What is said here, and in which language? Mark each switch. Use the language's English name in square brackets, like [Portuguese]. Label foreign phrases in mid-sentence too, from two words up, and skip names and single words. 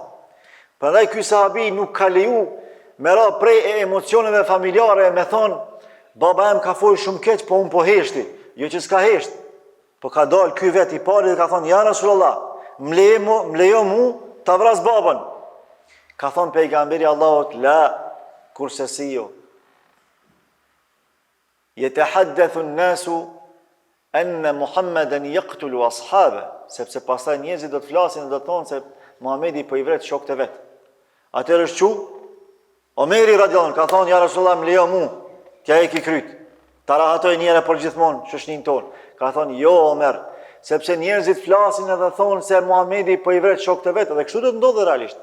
[Albanian] Prandaj ky sahabi nuk ka leju me ra prej e emocioneve familjare me thonë baba em ka folë shumë keq, po unë po heshti. Jo që s'ka hesht, po ka dalë ky vet i pari dhe ka thonë ja Rasulullah, më lejo mu ta vras babën. Ka thonë pejgamberi Allahut la, kurse si jo. [Arabic] يتحدث الناس أن محمدا يقتل أصحابه, [Albanian] sepse pastaj njerëzit do të flasin dhe do të thonë se Muhamedi po i vret shokët e vet. Atëherë është çu Omeri radiallahu ka thonë ja Rasulullah më lejo mu, t'ja e ki kryt. Ta rahatoj njëre për gjithmonë shoqërinë tonë. Ka thonë jo Omer, sepse njerëzit flasin edhe thonë se Muhamedi po i vret shokët e vet, dhe kështu do të ndodhë realisht.